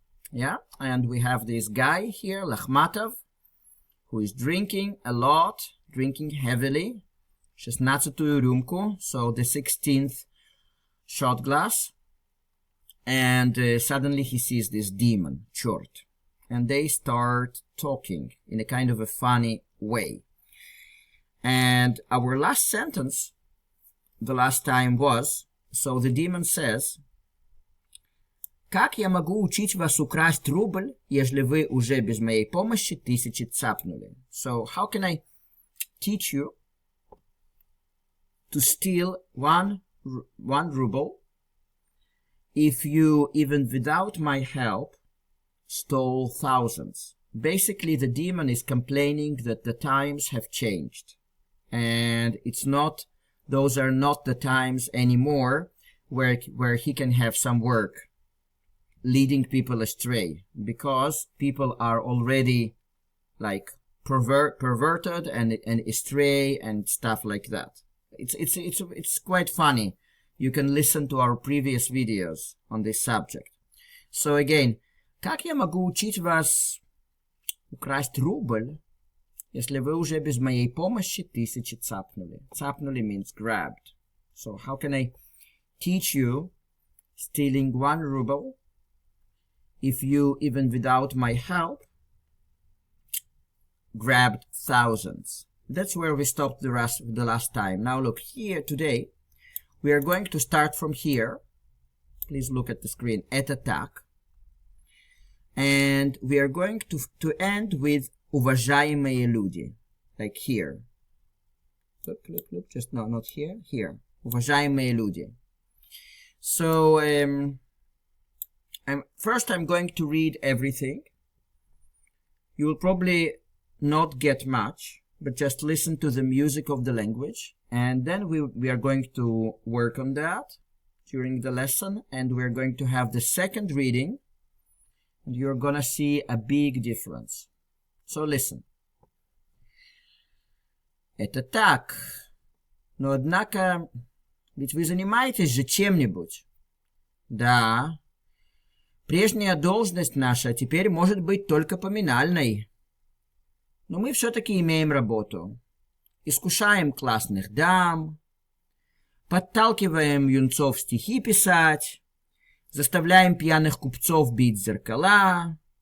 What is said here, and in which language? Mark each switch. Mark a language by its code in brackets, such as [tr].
[en] Yeah, and we have this guy here, Lakhmatov, who is drinking a lot, drinking heavily, [ru] 16-ю рюмку, [en] so the 16th shot glass, and suddenly he sees this demon, чёрт, and they start talking in a kind of a funny way. And our last sentence, the last time was, so the demon says, [ru] «Как я могу учить вас украсть рубль, ежели вы уже без моей помощи тысячи цапнули?» [en] So how can I teach you to steal one ruble if you, even without my help, stole thousands? Basically, the demon is complaining that the times have changed, and those are not the times anymore where he can have some work leading people astray, because people are already like perverted and astray and stuff like that. It's quite funny. You can listen to our previous videos on this subject. So again, [ru] как я могу учить вас украсть рубль, если вы уже без моей помощи тысячи цапнули? [en] Цапнули means grabbed. So how can I teach you stealing 1 ruble if you, even without my help, grabbed thousands? That's where we stopped the last time. Now look here today. We are going to start from here. Please look at the screen. [ru] Это так. [en] And we are going to end with [ru] уважаемые люди. [en] Like here. Look. Just no, not here. Here. [ru] Уважаемые люди. [en] So, first I'm going to read everything. You will probably not get much, but just listen to the music of the language, and then we are going to work on that during the lesson, and we're going to have the second reading, and you're gonna see a big difference. So listen. [ru] Это так, но однако, ведь вы занимаетесь же чем-нибудь. Да. Прежняя должность наша теперь может быть только поминальной. Но мы все-таки имеем работу. Искушаем классных дам, подталкиваем юнцов стихи писать, заставляем пьяных купцов бить зеркала.